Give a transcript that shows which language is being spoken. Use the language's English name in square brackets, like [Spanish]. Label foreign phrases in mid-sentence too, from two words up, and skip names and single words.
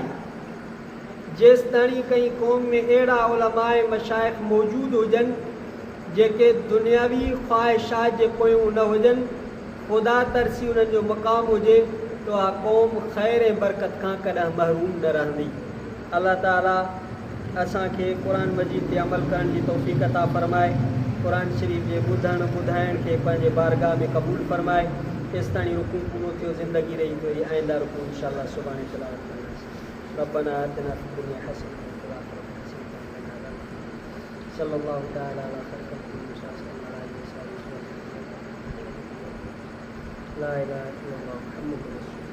[Sindhi] जेसि ताणी कई क़ौम में अहिड़ा उलमाए मशाइख़ मौजूदु हुजनि जेके दुनियावी ख़्वाहिशात जे पोयूं न हुजनि, ख़ुदा तरसी उन्हनि जो मक़ाम हुजे, तो आ क़ौम ख़ैर ऐं बरकत खां कॾहिं महरूम न रहंदी। अल्लाह ताला असांखे क़ुरान मजीद ते अमल करण जी तौफ़ीक़ अता फ़रमाए, क़ुरान शरीफ़ जे ॿुधण ॿुधाइण खे पंहिंजे बारगाह में क़बूल फ़रमाए। तेसि ताणी रुकू पूरो थियो, ज़िंदगी रही तो वरी आइंदा रुकू इंशाअल्लाह सुभाणे तिलावत कंदासीं। [Arabic] ربنا آتنا في الدنيا حسنة وفي الآخرة حسنة وقنا عذاب النار. صلى الله تعالى على خير خلقه لا إله إلا الله محمد رسول الله.